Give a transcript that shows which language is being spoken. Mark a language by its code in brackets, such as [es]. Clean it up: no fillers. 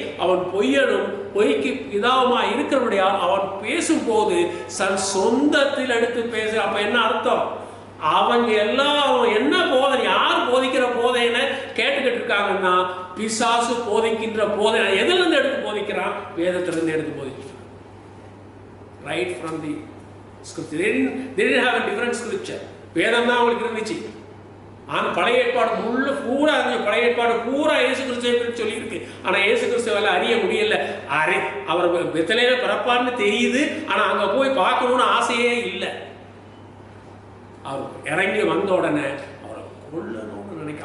[ta] அவன் பொய்யனும் பொய்க்கு பிதாவுமாய் இருக்கிறபடியால் அவன் பேசும்போது சொந்தத்தில் எடுத்து பேசு. அப்ப என்ன அர்த்தம்? அவங்க எல்லாம் என்ன போதனை, யார் போதிக்கிற போதைன்னு கேட்டுக்கிட்டு இருக்காங்கன்னா, பிசாசு போதிக்கின்ற போதை. எதுல இருந்து எடுத்து போதிக்கிறான்? வேதத்திலிருந்து எடுத்து போதிக்கிறான். [en] Right from the scripture. They didn't have a different scripture. [ta] வேதம் தான் அவங்களுக்கு இருந்துச்சு. ஆனால் பழைய ஏற்பாடு பூரா இருந்துச்சு. பழைய ஏற்பாடு பூரா இயேசு கிறிஸ்துவை சொல்லி இருக்கு. ஆனால் இயேசு கிறிஸ்துவால அறிய முடியல. அவர் பெத்லகேம்ல பிறப்பார்னு தெரியுது, ஆனால் அங்கே போய் பார்க்கணும்னு ஆசையே இல்லை. அவர் இறங்கி வந்த உடனே அவரை கொல்லணும்னு நினைக்க.